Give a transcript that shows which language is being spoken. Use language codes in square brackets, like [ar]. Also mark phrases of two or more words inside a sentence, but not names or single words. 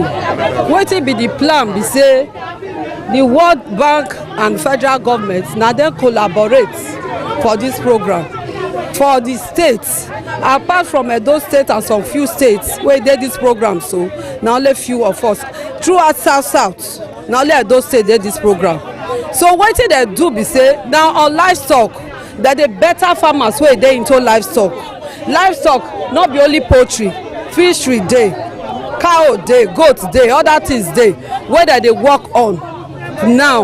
[pcm] Wetin be the plan be say the World Bank and federal government now then collaborate for this program for the states apart from Edo State and some few states where they this program, so now only few of us throughout south now only Edo State did this program. So wetin they do be say now on livestock that the better farmers wey dey into livestock not be only poultry, fishery dey, cow dey, goat dey, other things dey wey dem dey work on now.